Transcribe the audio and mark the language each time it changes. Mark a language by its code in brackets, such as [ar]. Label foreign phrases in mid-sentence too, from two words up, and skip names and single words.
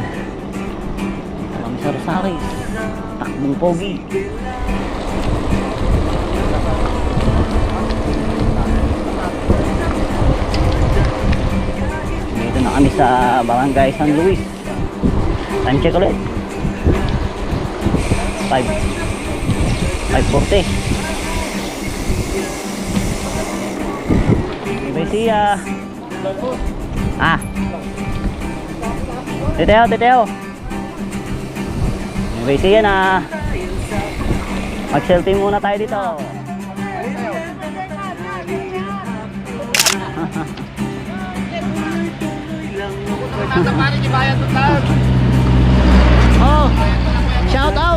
[tl] Kami sa Rosario. Takbong pogi. Dito na kami sa Barangay San Luis. [en] Time check ulit 5:40. See ya. Teteo. See ya na. [tl] Mag-selfie muna tayo dito. [en] Oh, shout out.